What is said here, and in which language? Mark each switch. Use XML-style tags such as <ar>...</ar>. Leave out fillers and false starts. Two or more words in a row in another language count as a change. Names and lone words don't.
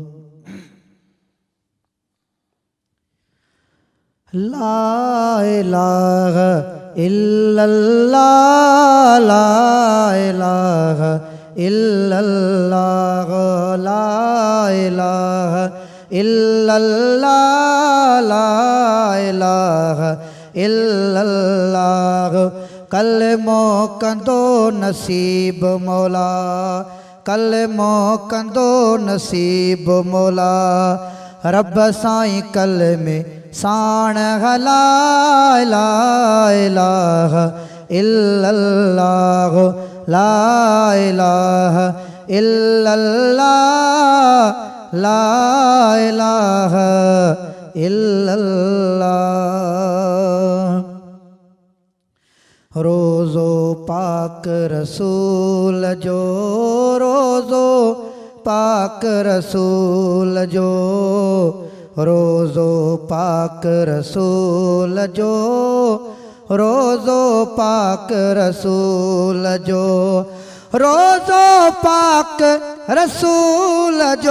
<ar>لا إله إلا الله لا إله إلا الله لا إله إلا الله لا إله إلا الله.</ar> <sd>कलमो कंदो नसीब मौला, कलमो कंदो नसीब मौला। रब साईं कलमे साण</sd> <ar>لا إله إلا الله لا إله إلا الله لا إله إلا الله.</ar> <sd>रोज़ो पाक रसूल जो, रोज़ो पाक रसूल जो, रोज़ो पाक रसूल जो, रोज़ो पाक रसूल जो, रोज़ो पाक रसूल जो।</sd>